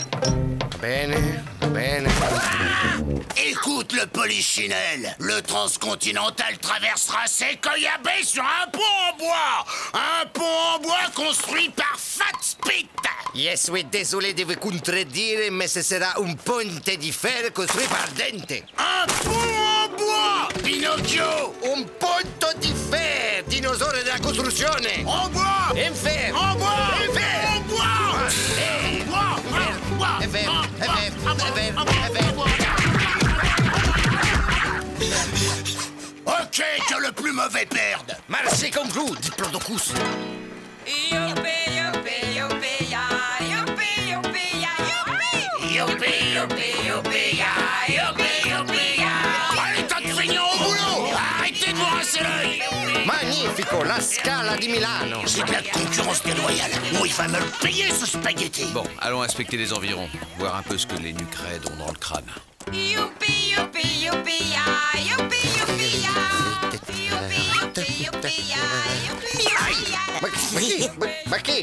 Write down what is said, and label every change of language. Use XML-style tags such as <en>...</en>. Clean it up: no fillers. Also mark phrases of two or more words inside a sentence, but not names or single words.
<it>Bene, bene.</it> <fr>Écoute le polichinelle, le transcontinental traversera Sequoia Bay sur un pont en bois! Un pont en bois construit par Fat Spit! Yes, oui, désolé de vous contredire, mais ce sera un</fr> <it>ponte di fer</it> <fr>construit par Dente. Un pont en bois, Pinocchio! Un</fr> <it>ponte di fer,</it> <fr>dinosaure de la costruzione! En bois! En fer! En bois! En fer! En bois!</fr> <it>È vero, è vero, è vero, è vero.</it> <fr>Ok, que le plus mauvais perde! Merci comme vous, Diplodocus! Youpi, youpi, youpi, ya, youpi, youpi, ya, youpi! Youpi, youpi, youpi, ya, youpi, youpi, ya! Allez, tas de feignants au boulot! Arrêtez de vous rincer l'œil!</fr> <it>Magnifico, la Scala di Milano!</it> <fr>C'est de la concurrence déloyale! Oh, il va me le payer, ce spaghetti! Bon, allons inspecter les environs, voir un peu ce que les nuques raides ont dans le crâne. Youpi, youpi, youpi, ya, youpi, youpi, ya! Youpi, youpi, youpi, ya, youpi, youpi, ya!</fr> <it>Ma qui?</it>